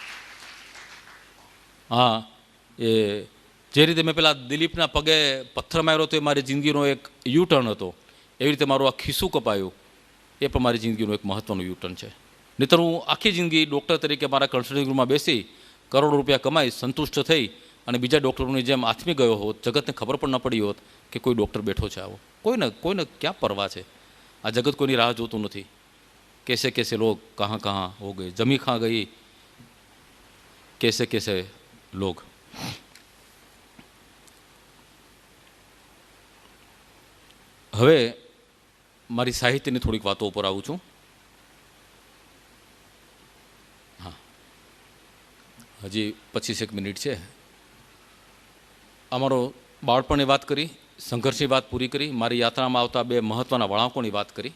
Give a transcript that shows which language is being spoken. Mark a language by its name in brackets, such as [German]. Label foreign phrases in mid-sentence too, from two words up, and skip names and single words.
[Gujarati] હા, એ જે રીતે મેં પેલા દિલીપના પગે પથ્થર માર્યો તો એ મારી જિંદગીનો એક [English] U turn [Gujarati] હતો, એવી રીતે મારું આ ખિસ્સું કપાયું એ પણ મારી જિંદગીનું એક મહત્ત્વનું [English] U turn [Gujarati] છે. નહીંતર હું આખી જિંદગી ડૉક્ટર તરીકે મારા [English] consulting roomમાં [Gujarati] બેસી કરોડો રૂપિયા કમાઈ સંતુષ્ટ થઈ અને બીજા ડૉક્ટરોની જેમ આથમી ગયો હોત, જગતને ખબર પણ ન પડી હોત કે કોઈ ડૉક્ટર બેઠો છે આવો. કોઈને ક્યાં પરવા છે? આ જગત કોઈની રાહ જોતું નથી. [Hindi] कैसे कैसे लोग कहाँ कहाँ हो गए, जमी खा गई कैसे कैसे लोग. [Gujarati] હવે મારી સાહિત્યની થોડીક વાતો ઉપર આવું છું. હા, હજી 25 મિનિટ છે. અમારો બાળપણની વાત કરી, સંઘર્ષની વાત પૂરી કરી, મારી યાત્રામાં આવતા 2 મહત્ત્વના વળાંકોની વાત કરી.